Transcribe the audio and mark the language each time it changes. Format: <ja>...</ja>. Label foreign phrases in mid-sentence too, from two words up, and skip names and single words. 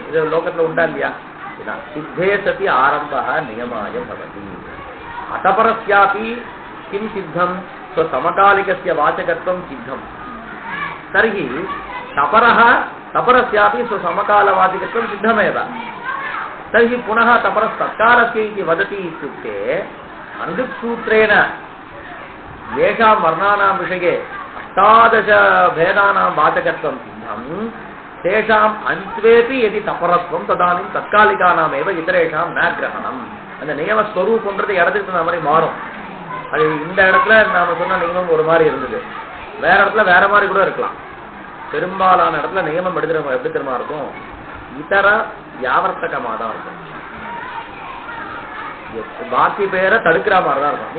<ta>இது லோகத்துல உண்டா இல்லையா?</ta> <sa>இதான் सिद्धे सति आरम्भा नियमायम् भवति. अटपरस्यापि किम् सिद्धम् समकालिकस्य वाचकत्वम् सिद्धम्. तर्हि तपरः तपरस्यापि समकालवाचकत्वम् सिद्धमेव. तर्हि पुनः तपरस्तत्कालस्य इति वदति इत्युक्ते अनुदिक्सूत्रेण येषां वर्णानां विषये 18 भेदानां वाचकत्वं सिद्धं तेषाम् अन्त्वेपि यदि तपरत्वं तदानीं तत्कालिकानामेव इतरेषां न ग्रहणम्.</sa> <ta>அந்த நியம ஸ்வரூபம்ன்றது இடத்துக்கு அந்த மாதிரி மாறும். அது இந்த இடத்துல நாம சொன்ன நியமம் ஒரு மாதிரி இருந்தது, வேற இடத்துல வேற மாதிரி கூட இருக்கலாம். பெரும்பாலான இடத்துல நியமம் எப்படி தெரியுமா இருக்கும், இதர வியாவர்த்தகமா தான் இருக்கும். பாக்கி பேரை தடுக்கிற மாதிரி தான் இருக்கும்.</ta>